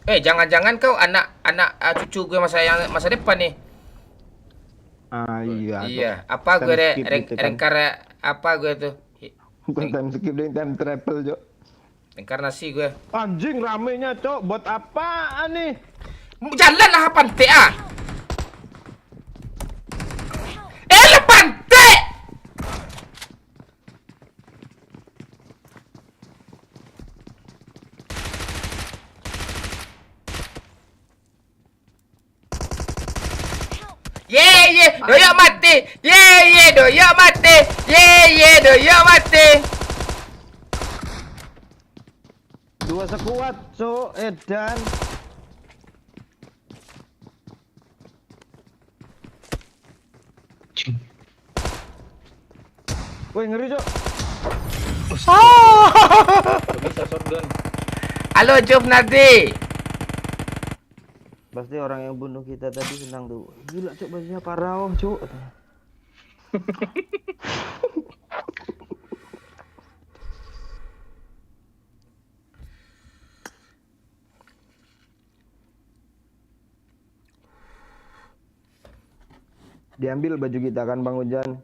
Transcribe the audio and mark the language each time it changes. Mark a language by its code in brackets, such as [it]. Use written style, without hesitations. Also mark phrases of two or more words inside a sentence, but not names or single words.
[id] Jangan-jangan kau anak cucu gue masa depan nih. Iya. Iya, apa gue [en] Time skip [id] gitu kan. apa gue tuh? Bukan [en] time skip [id] deh, [en] time travel, [id] Cok. Reinkarnasi gue. Anjing ramenya, Cok. Buat apaan nih? Jalanlah pantai ah. Pantai. Doyok mati. Doyok mati. Doyok mati. Dua sekuat, Cok. Edan. Woi, ngeri, Cok. Bisa shotgun. Halo, Job Nadi. Pasti orang yang bunuh kita tadi senang tuh. Gila, Cok, bajunya parah, Cok. Diambil baju kita kan, Bang Ujan.